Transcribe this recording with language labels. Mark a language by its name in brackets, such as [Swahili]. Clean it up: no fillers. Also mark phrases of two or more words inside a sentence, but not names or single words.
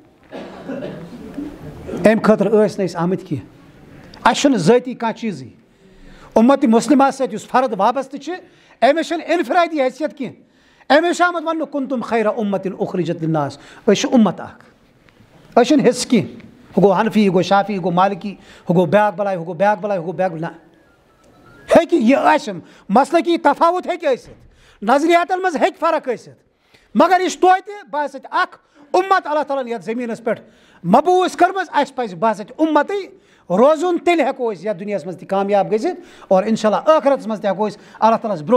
[Kashmiri] امہِ خٲطرٕ ٲسۍ نہٕ أسۍ آمٕتۍ کینٛہہ اَسہِ چھُنہٕ ذٲتی کانٛہہ چیٖزٕے اُمتِ مُسلِمس سۭتۍ یُس فرد وابستہٕ چھِ أمِس چھنہٕ انفرادی حیثیت کینٛہہ أمِس چھُ آمُت وننہٕ [Arabic] کُنتُم خیرا اُمتِن اُخرجت لِلناس [Kashmiri] أسۍ چھِ اُمت اکھ أسۍ چھِنہٕ حِصہٕ کینٛہہ ہُہ گوٚو حنفی ہُہ گوٚو شافی ہُہ گوٚو مالکی ہُہ گوٚو بیاکھ بلاے ہُہ گوٚو بیاکھ بلاے ہُہ گوٚو بیاکھ نہ ہیٚکہِ یہِ آسہِ مسلکی تفاوت ہیٚکہِ ٲسِتھ نظریاتن منٛز ہیٚکہِ فرق ٲسِتھ مگر یہِ چھُ توتہِ بہٕ ہسا اکھ اُمت اللہ تعالیٰ ہن یتھ زٔمیٖنس پٮ۪ٹھ مبوٗس کٔرمٕژ اَسہِ پزِ بہٕ ہسا اُمتٕے روزُن تیٚلہِ ہٮ۪کو أسۍ یتھ دُنیاہس منٛز تہِ کامیاب گٔژھِتھ اور [Arabic] انشاء اللہ [Kashmiri] ٲخرتس منٛز تہِ ہٮ۪کو أسۍ اللہ تعالیٰ ہس